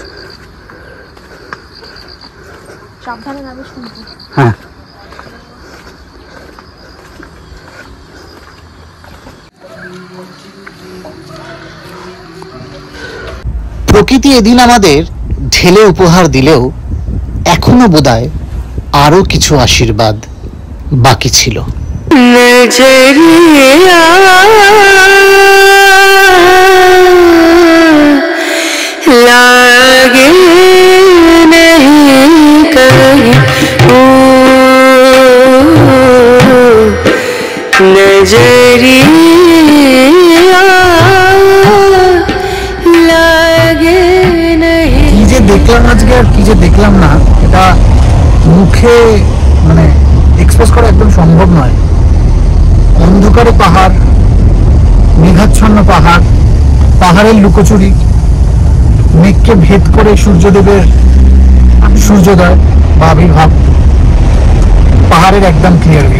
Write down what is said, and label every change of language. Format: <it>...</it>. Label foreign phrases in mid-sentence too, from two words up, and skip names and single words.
<bn>হ্যাঁ, প্রকৃতি এদিন আমাদের ঢেলে উপহার দিলেও এখনো বোধহয় আরো কিছু আশীর্বাদ বাকি ছিল।</bn> <hi>नजरिया लागे नहीं कहीं ओ नजरिया लागे नहीं।</hi> <bn>কি যে দেখলাম আজকে আর কি যে দেখলাম না, এটা মুখে মানে এক্সপ্রেস করা একদম সম্ভব নয়। অন্ধকারে পাহাড়, মেঘাচ্ছন্ন পাহাড়, পাহাড়ের লুকোচুরি, মেঘকে ভেদ করে সূর্যদেবের সূর্যোদয় বা আবির্ভাব, পাহাড়ের একদম</bn> <en>clear view.</en>